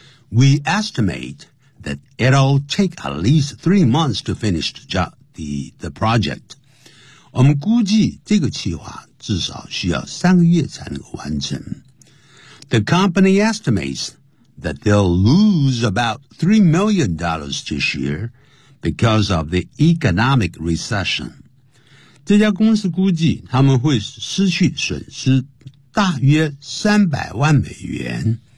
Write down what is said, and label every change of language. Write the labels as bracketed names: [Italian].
[English] We estimate that it'll take at least 3 months to finish the project. [Chinese] 我们估计这个计划至少需要3个月才能够完成。 [English] The company estimates that they'll lose about $3 million this year because of the economic recession. [Chinese] 这家公司估计他们会失去损失大约$3,000,000